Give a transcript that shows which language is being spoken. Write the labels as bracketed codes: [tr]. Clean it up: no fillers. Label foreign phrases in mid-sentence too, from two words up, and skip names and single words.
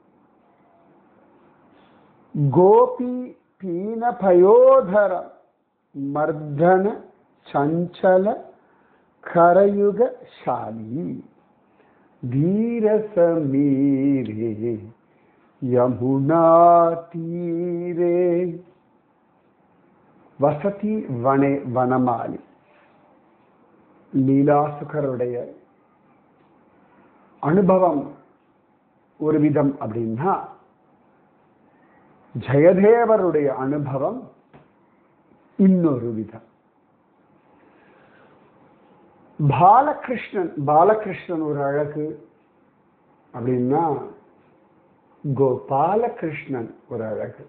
[sa] गोपी पीन पयोधर मर्दन चंचल करयुगशाली धीर समीरे यमुना तीरे वसति वने वनमाली। [ta] லீலாசுகருடைய அனுபவம் ஒரு விதம் அப்படின்னா, ஜெயதேவருடைய அனுபவம் இன்னொரு விதம். பாலகிருஷ்ணன் ஒரு அழகு அப்படின்னா, கோபாலகிருஷ்ணன் ஒரு அழகு.